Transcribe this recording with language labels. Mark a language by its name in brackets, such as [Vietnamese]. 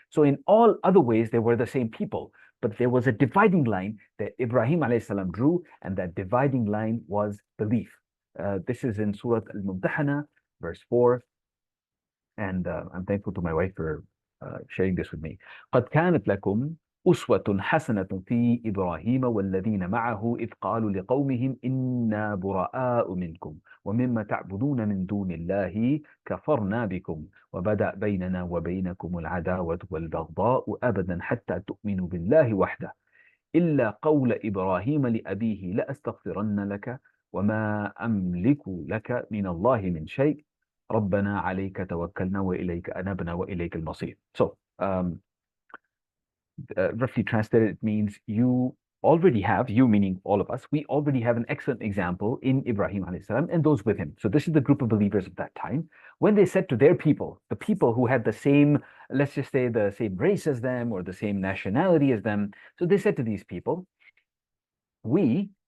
[English] So in all other ways, they were the same people. But there was a dividing line that Ibrahim alayhi salam drew, and that dividing line was belief. This is in Surah Al-Mumtahana, verse 4. And I'm thankful to my wife for sharing this with me. [Arabic] قَدْ كَانَتْ لَكُمْ أسوة حسنة في إبراهيم والذين معه إذ قالوا لقومهم إنا براء منكم ومما تعبدون من دون الله كفرنا بكم وبدأ بيننا وبينكم العداوة والبغضاء أبدا حتى تؤمنوا بالله وحده إلا قول إبراهيم لأبيه لأستغفرن لك وما أملك لك من الله من شيء ربنا عليك توكلنا وإليك أنبنا وإليك المصير. [English] So roughly translated, it means you already have, you meaning all of us, we already have an excellent example in Ibrahim alayhi salam and those with him. So this is the group of believers of that time. When they said to their people, the people who had the same, let's just say the same race as them or the same nationality as them, so they said to these people, we